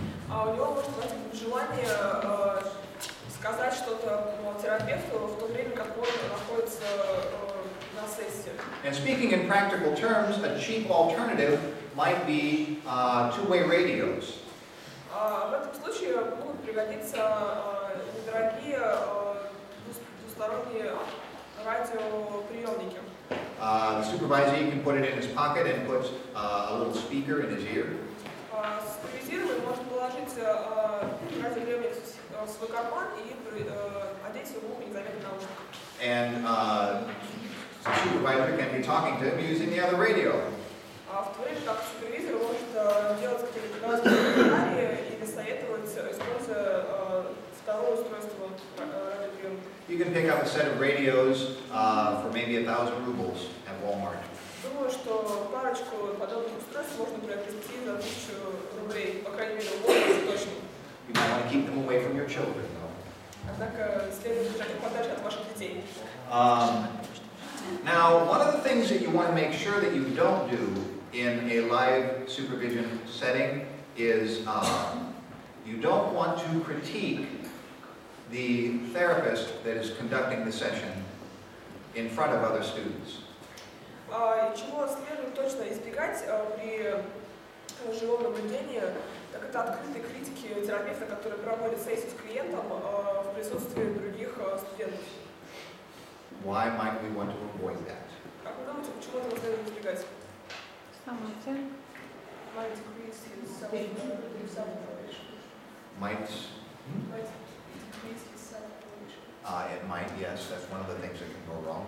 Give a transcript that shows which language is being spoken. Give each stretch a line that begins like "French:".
Russian: у него может возникнуть желание сказать что-то терапевту в то время, как он находится на сессии.
English: And speaking in practical terms, a cheap alternative might be two-way radios.
Russian: В этом случае могут пригодиться недорогие двусторонние радиоприемники.
English: The supervisee can put it in his pocket and put a little speaker in his ear.
Russian: Супервизируемый может положить радиоприемник в свой карман и одеть его в ухо незаметно наушник.
English: And the supervisor can be talking to him using the other radio.
Russian: В то время как супервизор может делать какие-то комментарии или советовать, используя второе устройство радиоприемника.
English: You can pick up a set of radios for maybe 1,000 rubles at Walmart.
Russian: Думаю, что парочку подобных устройств можно приобрести за 1000 рублей, по крайней мере, в Walmart точно.
English: You might want to keep them away from your children, though.
Russian: Однако следует держать их подальше от ваших детей.
English: Now, one of the things that you want to make sure that you don't do in a live supervision setting is you don't want to critique the therapist that is conducting the session in front of other students.
Russian: Чего следует точно избегать при живом наблюдении, так это открытой критики терапевта, который проводит сессию с клиентом в присутствии других студентов.
English: Why might we want to avoid that?
Russian: Как вы думаете, почему этого следует избегать? Самооценка.
English: Might decrease his self-evaluation. Might, Might decrease his self-evaluation. it might, yes, that's one of the things that can go wrong.